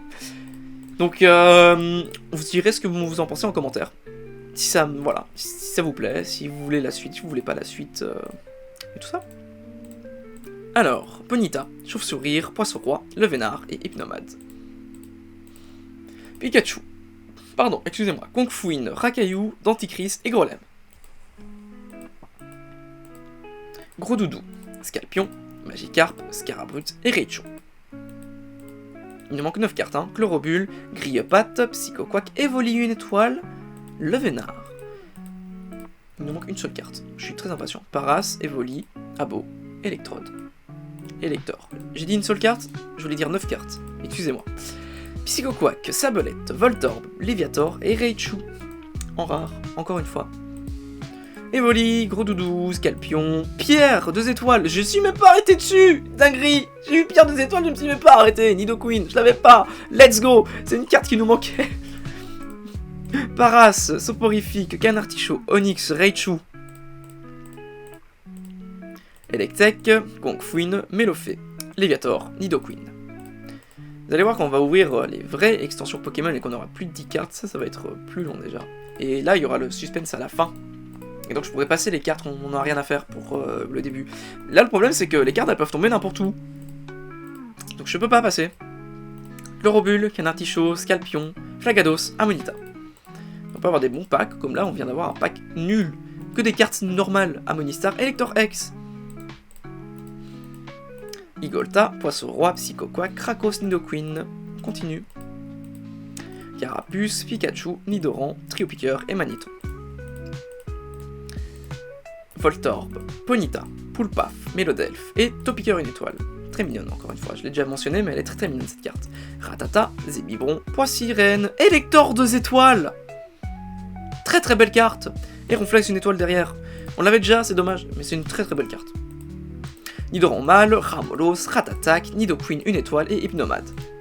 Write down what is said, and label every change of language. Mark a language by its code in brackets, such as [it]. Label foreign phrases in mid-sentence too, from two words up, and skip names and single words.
[fr] Donc, vous direz ce que vous en pensez en commentaire. Si ça, voilà, si ça vous plaît, si vous voulez la suite, si vous voulez pas la suite, et tout ça. Alors, Ponyta, Chauve-Sourire, Poisson-Roi, Le Vénard et Hypnomade. Pikachu. Pardon, excusez-moi. Kung Fuin, Rakaillou, Denticris et Grolem. Gros Doudou, Scalpion, Magikarp, Scarabrute et Raichu. Il nous manque 9 cartes, hein. Chlorobule, Grillepatte, Psychoquack, Evoli une étoile, Le Vénard. Il nous manque une seule carte. Je suis très impatient. Paras, Evoli, Abo, Electrode. Elector. J'ai dit une seule carte, je voulais dire 9 cartes. Excusez-moi. Psychoquack, Sabolette, Voltorb, Léviator et Raichu. En rare, encore une fois. Evoli, Gros Doudou, Scalpion, Pierre, 2 étoiles, je suis même pas arrêté dessus. Dinguerie, j'ai eu Pierre 2 étoiles, je me suis même pas arrêté. Nidoqueen, je l'avais pas. [en] Let's go, [fr] c'est une carte qui nous manquait. Paras, Soporifique, Canartichaud, Onyx, Raichu. Electek, Kung Fuin, Melofée, Léviator, Nidoqueen. Vous allez voir qu'on va ouvrir les vraies extensions Pokémon et qu'on aura plus de 10 cartes, ça va être plus long déjà. Et là, il y aura le suspense à la fin. Et donc je pourrais passer les cartes, on n'a rien à faire pour le début. Là, le problème, c'est que les cartes, elles peuvent tomber n'importe où. Donc je peux pas passer. Chlorobule, Canartichaud, Scalpion, Flagados, Amonita. On peut avoir des bons packs, comme là, on vient d'avoir un pack nul. Que des cartes normales. Amonistar, Elector X. Igolta, Poisson-Roi, Psychoquack, Krakos, Nidoqueen. On continue. Carapuce, Pikachu, Nidoran, Triopiqueur et Magneton. Voltorb, Ponyta, Poulpaf, Mélodelph et Topiqueur une étoile. Très mignonne encore une fois, je l'ai déjà mentionné mais elle est très très mignonne cette carte. Ratata, Zébibron, Poissirène, Elector 2 étoiles. Très très belle carte. Et Ronflex une étoile derrière. On l'avait déjà, c'est dommage, mais c'est une très très belle carte. Nidoran mâle, Ramolos, Ratatak, Nidoqueen une étoile et Hypnomade.